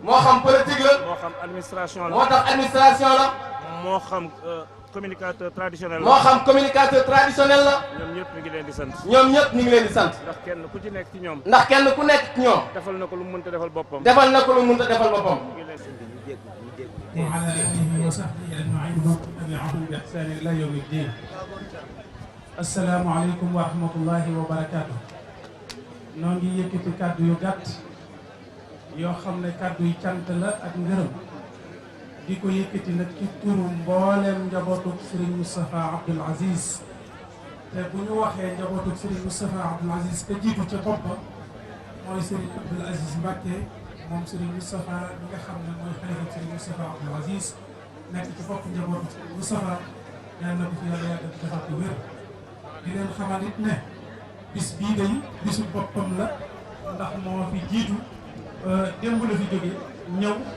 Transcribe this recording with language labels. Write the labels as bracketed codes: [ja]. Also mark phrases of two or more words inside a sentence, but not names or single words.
[wo] moo xam politique la. moo xam administration la. moo tax administration la. moo xam [fr] communicateur traditionnel [wo] la. moo xam [fr] communicateur traditionnel [wo] la. ñoom ñëpp ñu ngi leen di sant. ñoom ñëpp ñu ngi leen di sant. ndax kenn ku ci nekk ci ñoom. ndax kenn ku nekk ci ñoom. defal na ko lu mu mënta defal boppam. defal na ko lu mu mënta defal boppam. [ar] وعلى آله وصحبه أجمعين ومن تبعهم بإحسان إلى يوم الدين. السلام عليكم ورحمة الله وبركاته. [wo] noo ngi yëkkati kàddu yu gàtt yoo xam ne kàddu yu cant la ak ngërëm di ko yëkkati nag ci turu mboolem njabootu Serigne Moustapha Abdoul Aziz te bu ñu waxee njabootu Serigne Moustapha Abdoul Aziz te jiitu ca bopp mooy Serigne Abdoul Aziz Mbacké moom Serigne Moustapha bi nga xam ne mooy xalifa Serigne Moustapha Abdoul Aziz nekk ci bopp njabootu Serigne Moustapha yal na ko fi yàlla yàggal di defal wér di leen xamal it ne bis bii day bisu boppam la ndax moo fi jiitu démb la fi jóge ñëw